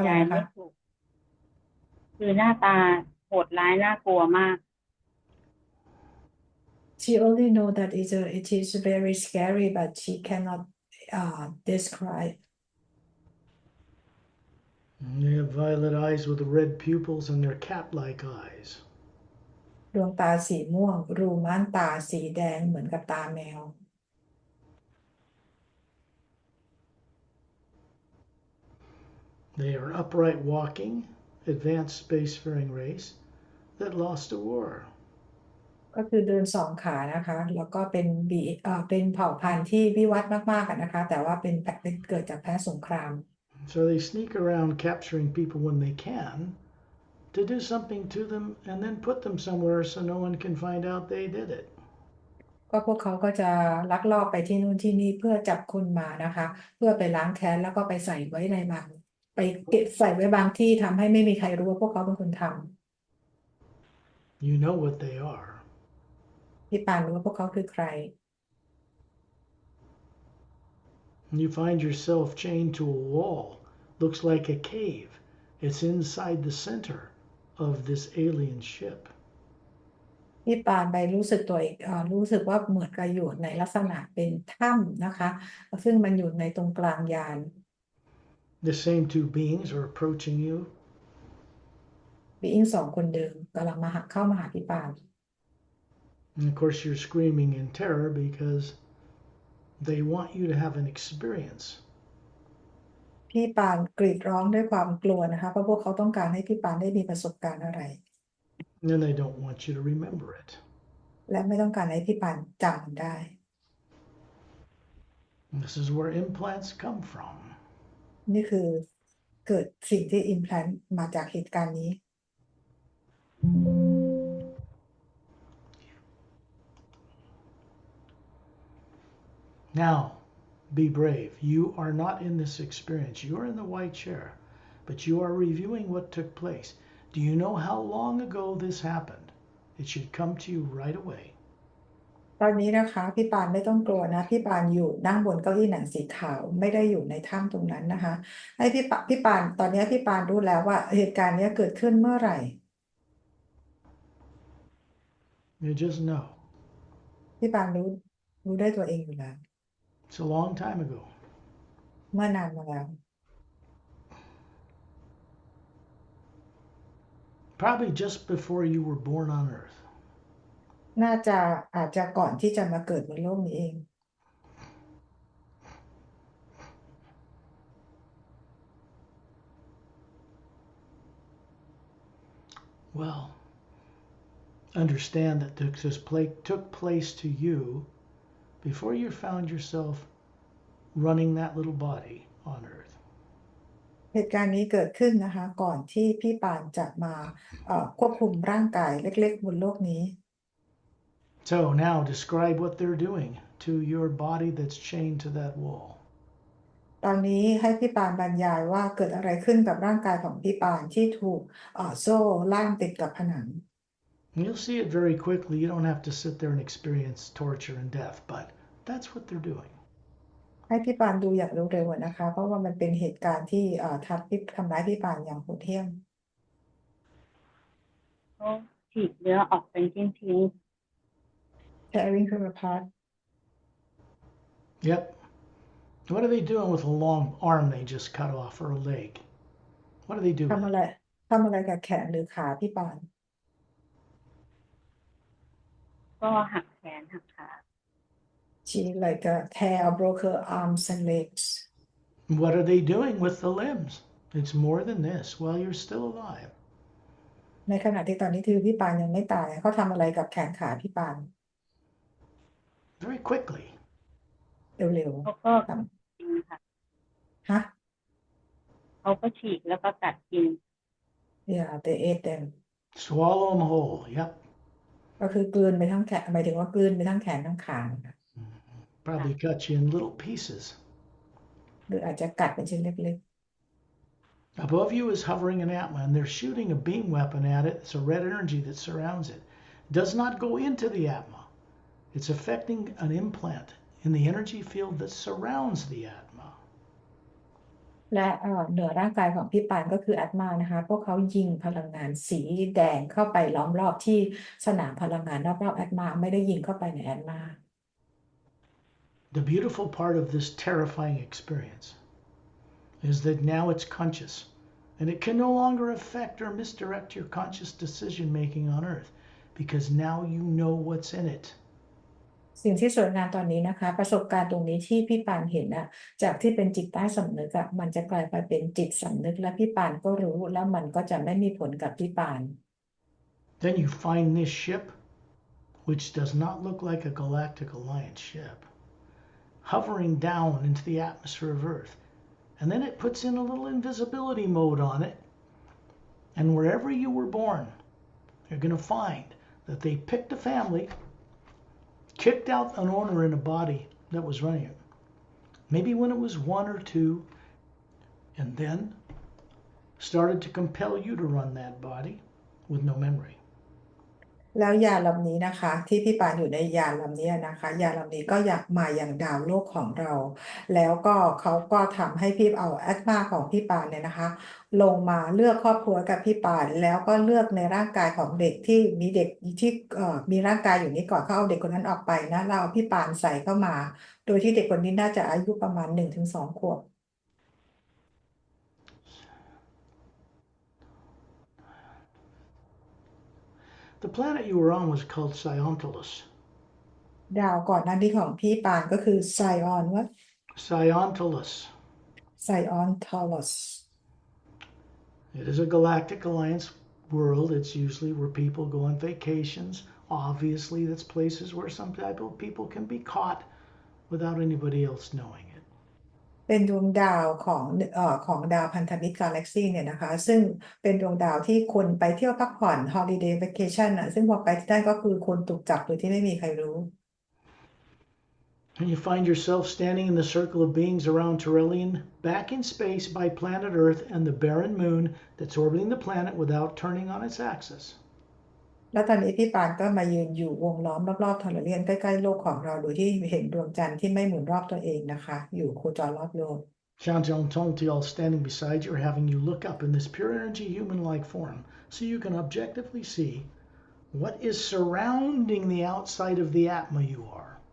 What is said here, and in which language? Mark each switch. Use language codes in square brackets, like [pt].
[th] อะไร ยาย นะ ไม่ คะ ถูก คือหน้าตาโหดร้ายน่ากลัวมาก [en] She only know that it is very scary but she cannot describe. They have violet eyes with red pupils, and they're cat-like eyes. [th] ดวงตาสีม่วง รูม่านตาสีแดงเหมือนกับตาแมว [en] They are upright walking, advanced spacefaring race that lost a war. [th] ก็คือเดิน2 ขานะคะ แล้วก็เป็นเผ่าพันธุ์ที่วิวัฒน์มากๆนะคะ แต่ว่าเป็นเกิดจากแพ้สงคราม [en] So they sneak around capturing people when they can to do something to them and then put them somewhere so no one can find out they did it. [th] ก็พวกเขาก็จะลักลอบไปที่นู่นที่นี่เพื่อจับคนมานะคะ เพื่อไปล้างแค้นแล้วก็ไปใส่ไว้ในบางไปเก็บใส่ไว้บางที่ทำให้ไม่มีใครรู้ว่าพวกเขาเป็นคนทำ [en] You know what they are. [th] พี่ปานรู้ว่าพวกเขาคือใคร [en] You find yourself chained to a wall. Looks like a cave. It's inside the center of this alien ship. [th] พี่ปานไปรู้สึกตัวอีกรู้สึกว่าเหมือนกับอยู่ในลักษณะเป็นถ้ำนะคะ ซึ่งมันอยู่ในตรงกลางยาน [en] The same two beings are approaching you. [th] บีอิง2 คนเดิมกำลังเข้ามาหาพี่ปาน [en] And of course, you're screaming in terror because they want you to have an experience. [th] พี่ปานกรีดร้องด้วยความกลัวนะคะ เพราะพวกเขาต้องการให้พี่ปานได้มีประสบการณ์อะไร [en] And they don't want you to remember it. [th] และไม่ต้องการให้พี่ปานจำมันได้ [en] This is where implants come from. [th] นี่คือเกิดสิ่งที่ implant มาจากเหตุการณ์นี้ [en] Now, be brave. You are not in this experience. You are in the white chair, but you are reviewing what took place. Do you know how long ago this happened? It should come to you right away. [th] ตอนนี้นะคะพี่ปานไม่ต้องกลัวนะ พี่ปานอยู่นั่งบนเก้าอี้หนังสีขาวไม่ได้อยู่ในถ้ำตรงนั้นนะคะให้พี่ปานตอนนี้พี่ปานรู้แล้วว่าเหตุการณ์นี้เกิดขึ้นเมื่อไหร่ [en] You just know. [th] พี่ปานรู้ได้ตัวเองอยู่แล้ว [en] It's a long time ago. [th] เมื่อนานมาแล้ว [en] Probably just before you were born on Earth. [th] อาจจะก่อนที่จะมาเกิดบนโลกนี้เอง [en] Well, understand that this took place to you before you found yourself running that little body on earth. [th] เหตุการณ์นี้เกิดขึ้นนะคะก่อนที่พี่ปานจะมาควบคุมร่างกายเล็กๆบนโลกนี้ [en] So now describe what they're doing to your body that's chained to that wall. [th] ตอนนี้ให้พี่ปานบรรยายว่าเกิดอะไรขึ้นกับร่างกายของพี่ปานที่ถูกโซ่ล่ามติดกับผนัง [en] And you'll see it very quickly. You don't have to sit there and experience torture and death, but that's what they're doing. [th] ให้พี่ปานดูอย่างเร็วๆนะคะ เพราะว่ามันเป็นเหตุการณ์ที่ทำร้ายพี่ปานอย่างโหดเหี้ยม เขาฉีกเนื้อออกเป็นชิ้น [en] tearing her apart Yep. What are they doing with a long arm they just cut off or a leg? What are they [th] ทำ [en] doing? [th] อะไรกับแขนหรือขาพี่ปาน ๆก็หักแขนหักขา [en] she like tear broke her arms and legs What are they doing with the limbs? It's more than this while you're still alive. [th] ในขณะที่ตอนนี้ที่พี่ปานยังไม่ตายเขาทำอะไรกับแขนขาพี่ปาน [en] Very quickly. [th] เร็ว เขาก็ ๆท กินค่ะ ำฮะ เขาก็ฉีกแล้วก็กัดกิน [en] yeah they ate them Swallow them whole. Yep. [th] ก็คือกลืนไปทั้งแขนหมายถึงว่ากลืนไปทั้งแขนทั้งขานะคะ [en] Probably cut you in little pieces. [th] หรืออาจจะกัดเป็นชิ้นเล็ก [en] Above you is hovering an atma, and they're shooting a beam weapon at it. It's a red energy that surrounds it. Does not go into the atma. It's affecting an implant in the energy field that surrounds the atma. [th] ๆและเหนือร่างกายของพี่ปานก็คืออัตมานะคะพวกเขายิงพลังงานสีแดงเข้าไปล้อมรอบที่สนามพลังงานรอบๆอัตมาไม่ได้ยิงเข้าไปในอัตมา [en] The beautiful part of this terrifying experience is that now it's conscious, and it can no longer affect or misdirect your conscious decision making on earth, because now you know what's in it. [th] สิ่งที่สวยงามตอนนี้นะคะประสบการณ์ตรงนี้ที่พี่ปานเห็นจากที่เป็นจิตใต้สำนึกมันจะกลายไปเป็นจิตสำนึกและพี่ปานก็รู้แล้วมันก็จะไม่มีผลกับพี่ปาน [en] Then you find this ship, which does not look like a galactic alliance ship, hovering down into the atmosphere of Earth. And then it puts in a little invisibility mode on it. And wherever you were born, you're going to find that they picked a family, kicked out an owner in a body that was running it. Maybe when it was 1 or 2, and then started to compel you to run that body with no memory. [th] แล้วยานลำนี้นะคะที่พี่ปานอยู่ในยานลำนี้นะคะยานลำนี้ก็อยากมาอย่างดาวโลกของเรา แล้วก็เขาก็ทำให้พี่เอาแอตมาของพี่ปานเนี่ยนะคะลงมาเลือกครอบครัวกับพี่ปานแล้วก็เลือกในร่างกายของเด็กที่มีเด็กที่มีร่างกายอยู่นี้ก่อนเขาเอาเด็กคนนั้นออกไปนะเราเอาพี่ปานใส่เข้ามา โดยที่เด็กคนนี้น่าจะอายุประมาณ 1-2 ขวบ [en] The planet you were on was called Siontalus. [th] ดาวก่อนหน้านี้ของพี่ปานก็คือไซออนว่า [en] Siontalus. [th] ไซออนทอลัส [en] It is a galactic alliance world. It's usually where people go on vacations. Obviously, that's places where some type of people can be caught without anybody else knowing it. [th] เป็นดวงดาวของดาวพันธมิตรกาแล็กซีเนี่ยนะคะซึ่งเป็นดวงดาวที่คนไปเที่ยวพักผ่อน [en] holiday vacation [th] ซึ่งพอไปที่นั่นก็คือคนถูกจับโดยที่ไม่มีใครรู้ [en] And you find yourself standing in the circle of beings around Tyrellian, back in space by planet Earth and the barren moon that's orbiting the planet without turning on its axis. [th] แล้วตอนนี้พี่ปานก็มายืนอยู่วงล้อมรอบๆทอร์เรียนใกล้ๆโลกของเราโดยที่เห็นดวงจันทร์ที่ไม่หมุนรอบตัวเองนะคะอยู่โคจรรอบโลก [en] Chantal and Tontiel standing beside you are having you look up in this pure energy human-like form so you can objectively see what is surrounding the outside of the atma you are.